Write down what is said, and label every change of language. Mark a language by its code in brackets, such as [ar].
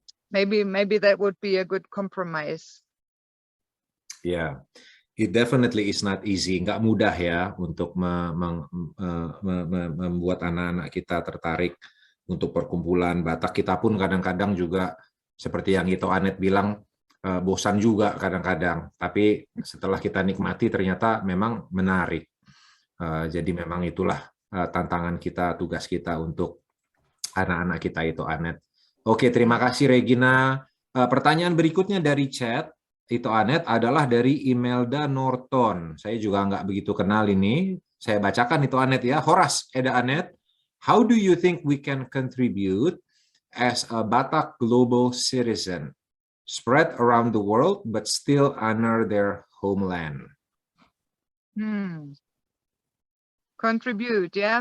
[en] maybe that would be a good compromise. Yeah, it definitely is not easy. [id] Nggak mudah ya untuk membuat anak-anak kita tertarik untuk perkumpulan Batak. Kita pun kadang-kadang juga seperti yang itu Annette bilang, bosan juga kadang-kadang. Tapi setelah kita nikmati ternyata memang menarik. Jadi memang itulah tantangan kita, tugas kita untuk anak-anak kita itu, Annette. Oke, terima kasih Regina. Pertanyaan berikutnya dari chat itu Annette adalah dari Imelda Norton. Saya juga nggak begitu kenal ini. Saya bacakan itu Annette ya. Horas, Eda Annette. [en] How do you think we can contribute as a Batak global citizen, spread around the world but still honor their homeland? Contribute, yeah.